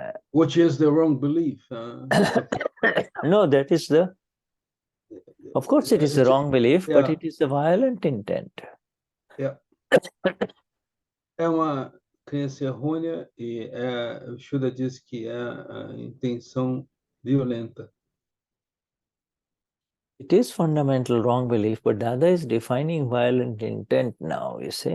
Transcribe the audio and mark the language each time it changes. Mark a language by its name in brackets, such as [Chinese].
[English] which is the wrong belief. No, that is of course it is the wrong belief, but it is the violent intent. Yeah. [Portuguese] É uma crença errônea e o Shuddha diz que é a intenção violenta. [English] It is fundamental wrong belief, but Dada is defining violent intent now, you see.